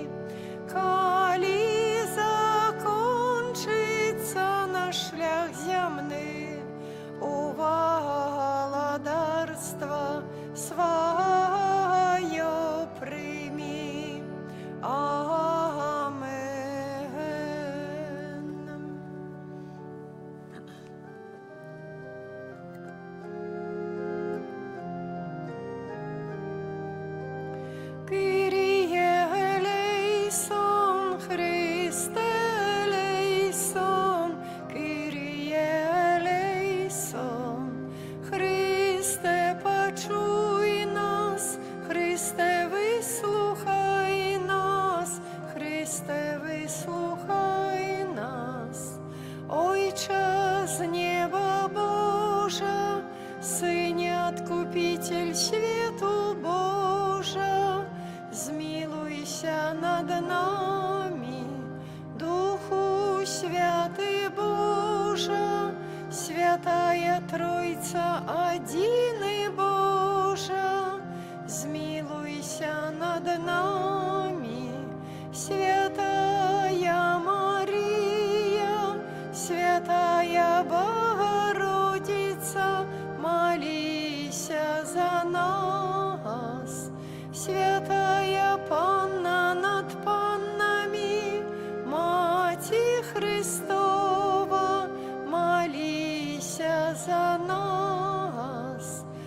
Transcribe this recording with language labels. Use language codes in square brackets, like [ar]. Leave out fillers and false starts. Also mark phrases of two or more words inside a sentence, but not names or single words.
[rue] Коли закончится наш шлях земный, у володарства свое прими. Амен. [el] Κύριε ἐλέησον, Χριστὲ ἐλέησον, Κύριε ἐλέησον. [rue] Христе, почуй нас, Христе, вислухай нас, Христе, вислухай нас. Ойче з неба Божа, Сине Откупитель свету Божа, змилуйся над нами, Духу Святый Божа, Святая Тройца, один и Божа, змилуйся над нами. Святая Мария, Святая Богородица, молися за нас. Святая Панна над паннами, Мати Христова, молися за нас.